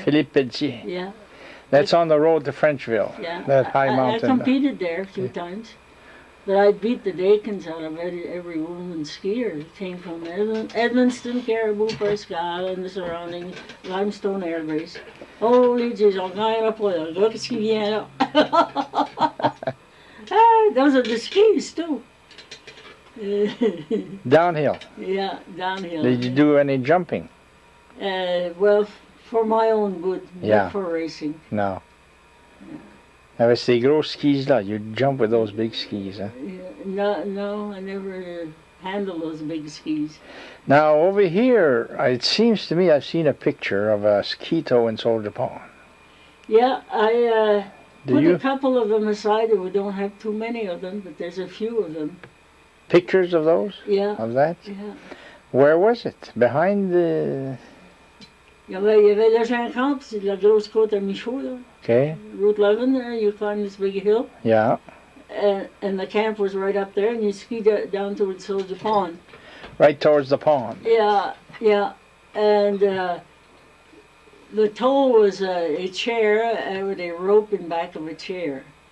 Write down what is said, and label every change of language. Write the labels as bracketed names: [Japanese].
[English] Philippe Pelletier. Yeah. That's on the road to Frenchville. Yeah. That high mountain. I competed there a few times. But I beat the Dakins out of every woman skier. It came from Edmonton, Caribou, Prescott, and the surrounding limestone air base. [French] Holy jeez, on gagne pas, le gars qui vient là. [English] Those are the skis too. Downhill? Yeah, downhill. Did you do any jumping? Well, for my own good, not for racing. No. [French] Avec ces gros skis là, [English] you jump with those big skis, huh? No, I never handled those big skis. Now over here, it seems to me I've seen a picture of a skito in Soldier Pond. Yeah, I put you? A couple of them aside. We don't have too many of them, but there's a few of them. Pictures of those? Yeah. Of that? Yeah. Where was it? Behind the... [French] Il y avait le 50, c'est la grosse côte à Michaud, là. [English] Okay. Route 11 there, you climb this big hill. Yeah. And the camp was right up there, and you ski down towards Soldier Pond. Right towards the pond. Yeah, yeah. And the toll was a chair with a rope in back of a chair.